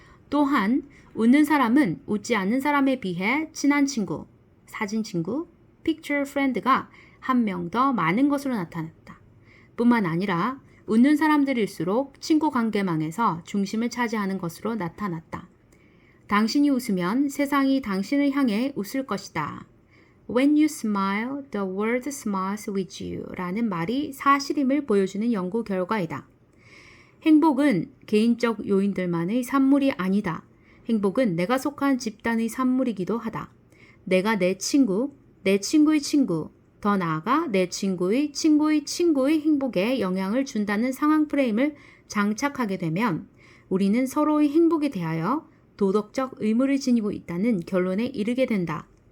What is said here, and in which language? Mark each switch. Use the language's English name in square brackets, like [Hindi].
[Korean] 또한 웃는 사람은 웃지 않는 사람에 비해 친한 친구, 사진 친구, picture friend가 한 명 더 많은 것으로 나타났다. 뿐만 아니라 웃는 사람들일수록 친구 관계망에서 중심을 차지하는 것으로 나타났다. 당신이 웃으면 세상이 당신을 향해 웃을 것이다. [English] When you smile, the world smiles with you [Korean] 라는 말이 사실임을 보여주는 연구 결과이다. 행복은 개인적 요인들만의 산물이 아니다. 행복은 내가 속한 집단의 산물이기도 하다. 내가 내 친구, 내 친구의 친구, 더 나아가 내 친구의 친구의 친구의 행복에 영향을 준다는 상황 프레임을 장착하게 되면 우리는 서로의 행복에 대하여 도덕적 의무를 지니고 있다는 결론에 이르게 된다.